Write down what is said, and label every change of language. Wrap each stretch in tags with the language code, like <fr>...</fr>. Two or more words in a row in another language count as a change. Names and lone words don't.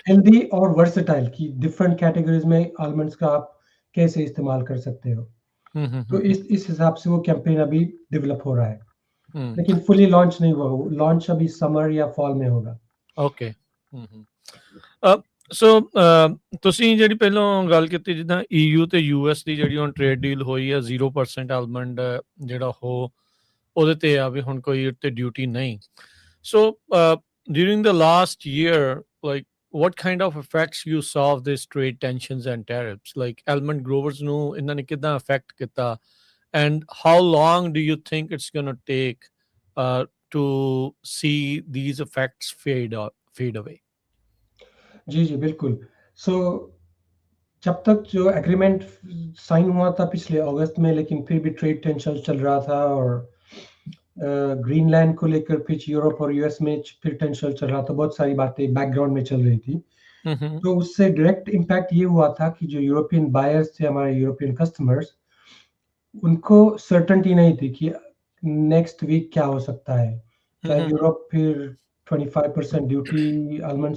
<hi>हेल्दी और वर्सेटाइल, की</hi> <en>different categories</en> <hi>में आलमंड्स का आप कैसे इस्तेमाल कर सकते हो। तो इस हिसाब से वो कैंपेन अभी डेवलप हो रहा है, लेकिन</hi> <en>fully launch</en> <hi>नहीं हुआ, लॉन्च अभी समर या फॉल में होगा।</hi> <pa>ओके। ਸੋ ਤੁਸੀਂ ਜਿਹੜੀ ਪਹਿਲਾਂ ਗੱਲ ਕੀਤੀ ਜਿੱਦਾਂ EU ਤੇ US ਦੀ ਜਿਹੜੀ ਹੁਣ</pa> <en>trade deal</en> <pa>ਹੋਈ ਆ 0% ਆਲਮੰਡ ਜਿਹੜਾ ਉਹਦੇ ਤੇ ਆ ਵੀ ਹੁਣ ਕੋਈ ਉੱਤੇ ਡਿਊਟੀ ਨਹੀਂ ਸੋ</pa> <en>during the last year like what kind of effects you saw of this trade tensions and tariffs like almond growers</en> <pa>ਨੂੰ ਇਹਨਾਂ ਨੇ ਕਿਦਾਂ ਅਫੈਕਟ ਕੀਤਾ</pa> <en>and how long do you think it's going to take to see these effects fade away</en> <hi>जी जी बिल्कुल सो जब तक जो</hi> <en>agreement sign</en> <hi>हुआ था पिछले अगस्त में लेकिन फिर भी</hi> <en>trade tension</en> <hi>चल रहा था और ग्रीनलैंड को लेकर फिर यूरोप और यूएस में फिर टेंशन चल रहा था बहुत सारी बातें बैकग्राउंड में चल रही थी तो उससे</hi> <en>direct impact</en> <hi>ये हुआ था कि जो</hi> <en>European buyers</en> <hi>थे हमारे</hi> <en>European customers</en> <hi>उनको सर्टेनिटी नहीं थी कि</hi> <en>next week</en> <hi>क्या हो सकता है क्या यूरोप फिर 25%</hi> <en>duty almonds</en>